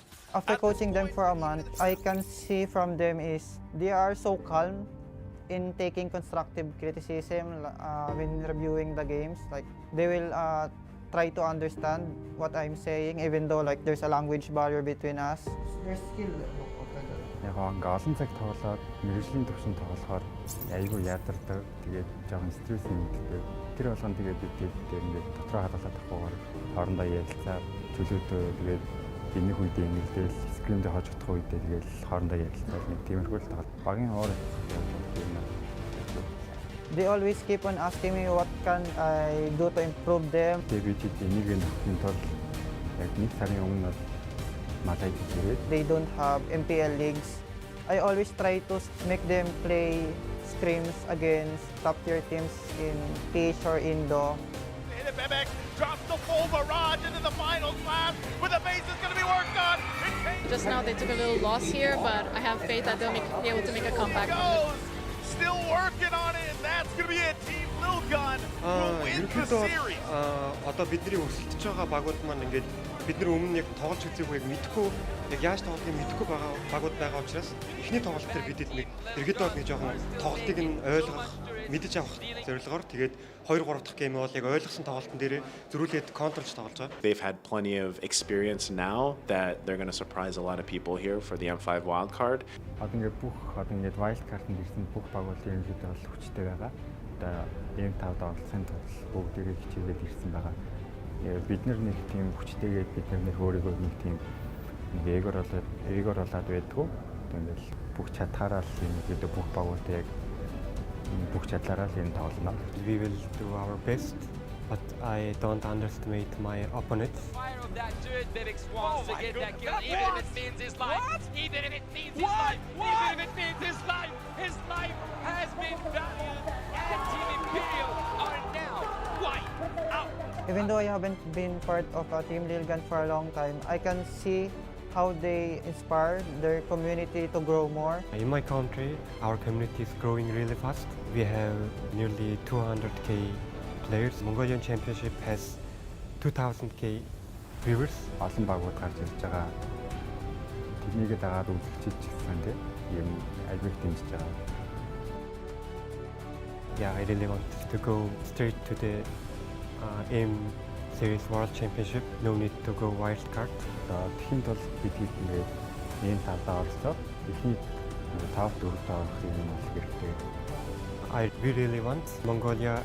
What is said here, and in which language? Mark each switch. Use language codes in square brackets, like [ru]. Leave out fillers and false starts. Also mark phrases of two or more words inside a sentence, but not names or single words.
[en] After coaching them for a month, I can see from them is they are so calm in taking constructive criticism when reviewing the games. Like they will try to understand what I'm saying, even though like there's a language barrier between us. Their skill. [mn] Яг ингээ олон цаг тоглоод мэрэгжлийн төвшин тоглохоор айгүй ядардаг. Тэгээд жоохон стресс нэгдэг. Тэр болгон тэгээд бид ингээ дотроо хадгалаад авахгүйгээр хоорондоо ярилцаад чөлөөтөө тэгээд энэх үедээ ингээл скримдээ хожигдох үедээ тэгээд хоорондоо ярилцаад нэг тиймэрхүү л тоглоод багийн хоор [en] They always keep on asking me what can I do to improve them. [mn] Тэгээд бид энийг нөхөхийн тулд яг нэг сарын өмнө [en] They don't have MPL leagues. I always try to make them play scrims against top-tier teams in Tish or Indo. Bebek drops the full barrage into the final slam, but the base is going to be worked on. Just now they took a little loss here, but I have faith that they'll be able to make a comeback from it. Still working on it, and that's going to be it. Team Lil Gun will win the series. [mn] Одоо бидний өрсөлдөж байгаа багууд маань ингээд бид нар өмнө яг тоглож үзээгүй мэдхгүй яг яаж тоглохыг мэдхгүй байгаа багууд байгаа учраас эхний тоглолт дээр бидэд нэг иргэд баг нэг жоохон тоглолтыг нь ойлгох мэдэж авах зорилгоор тэгээд 2-3 дахь гейм бол яг ойлгосон тоглолтын дээр зөрүүлээд контролж тоглож байгаа. [en] They've had plenty of experience now that they're going to surprise a lot of people here for the M5 wildcard. [mn] Одоо ингээд [en] wild card- [mn] д ирсэн бүх багуудын ерөнхийдөө бол хүчтэй байгаа. Одоо M5-д оролцсон тул бүгдийг хичээгээд ирсэн байгаа. Бид нар нэг тийм хүчтэйгээд бид нар өөрийгөө нэг тийм эгор болоод байдгүй. Тэгэл бүх чадхаараа л юм бүх багуудыг бүх чадлаараа л юм тоглоно. [en] We will do our best, but I don't underestimate my opponents. Fire of that dude, Bebek wants to get that kill, even if it means his life. Even if it means his life. Even if it means his life. His life has been valued, and Team Imperial are now wiped out. Even though I haven't been part of Team Lil Gun for a long time, I can see how they inspire their community to grow more. In my country, our community is growing really fast. We have nearly 200k players. Mongolian Championship has 2000k viewers. [mn] Олон багууд гарч ирж байгаа. Тэрнийг дагаад үзэгчид ч гэсэн тийм юм альбиг дэмжиж байгаа. [en] Yeah, I really want to go straight to the M Series World Championship. No need to go wild card. [mn] Тэхийн тул бид ингээд энэ талдаа оролцоод эхний 5-4-т орох юм бол хэрэгтэй. [en] We really want Mongolia.